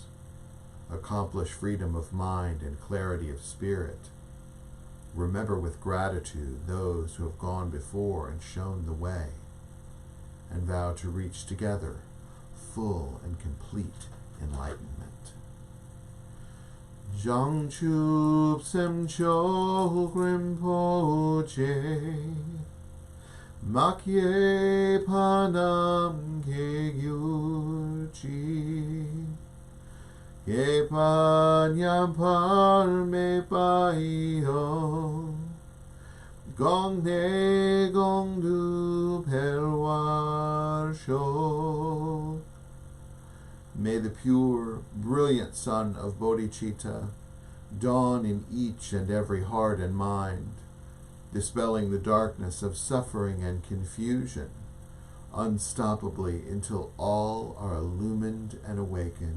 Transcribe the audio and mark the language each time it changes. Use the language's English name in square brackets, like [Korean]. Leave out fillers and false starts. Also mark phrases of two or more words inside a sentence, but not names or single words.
[English] Accomplish freedom of mind and clarity of spirit. Remember with gratitude those who have gone before and shown the way, and vow to reach together full and complete enlightenment. [Tibetan] བྱང་ཆུབ་སེམས་མཆོག་རིན་པོ་ཆེ། མ་སྐྱེས་པ་རྣམས་སྐྱེ་གྱུར་ཅིག། སྐྱེས་པ་ཉམས་པ་མེད་པ་ཡང་། གོང་ནས་གོང་དུ་འཕེལ་བར་ཤོག. [English] May the pure, brilliant sun of bodhicitta dawn in each and every heart and mind, dispelling the darkness of suffering and confusion, unstoppably until all are illumined and awakened.